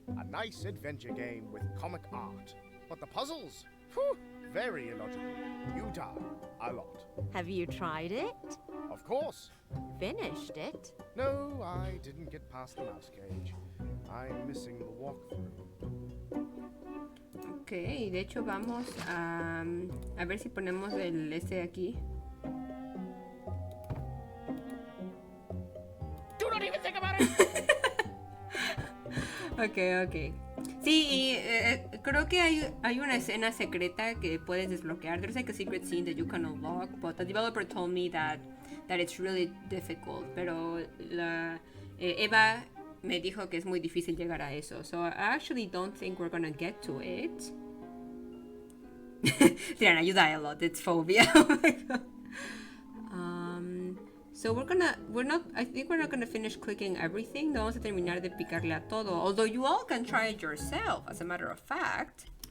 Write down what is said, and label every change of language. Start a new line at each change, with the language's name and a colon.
English: A nice adventure game with comic art. But the puzzles? Whew, very illogical. You die a lot. Have you tried it? Of course. Finished it? No, I didn't get past the mouse cage. I'm missing the walkthrough.
Spanish: ok, de hecho vamos a ver si ponemos el este de aquí.
English: Do not even think about it! Okay.
Spanish: Sí, y creo que hay una escena secreta que puedes desbloquear.
English: There's like a secret scene that you can unlock, but the developer told me that it's really difficult.
Spanish: Pero Eva me dijo que es muy difícil llegar a eso.
English: So I actually don't think we're gonna get to it. Diana, you die a lot. It's phobia. Oh my God. So I think we're not gonna finish clicking everything.
Spanish: No vamos a terminar de picarle a todo.
English: Although you all can try it yourself, as a matter of fact.